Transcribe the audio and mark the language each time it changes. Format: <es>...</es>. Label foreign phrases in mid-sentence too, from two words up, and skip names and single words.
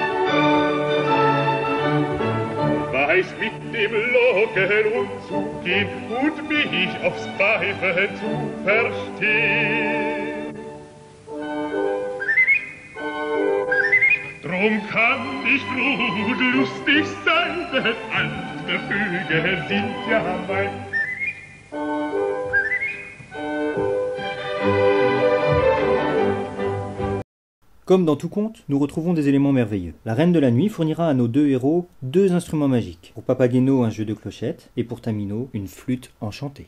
<de>Weiß mit dem Locken umzugehen und mich aufs Pfeife zu verstehen. Drum kann ich gut lustig sein, denn andere Vögel sind ja mein.</de> <fr>Comme dans tout conte, nous retrouvons des éléments merveilleux. La Reine de la Nuit fournira à nos deux héros deux instruments magiques. Pour Papageno, un jeu de clochettes, et pour Tamino, une flûte enchantée.</fr>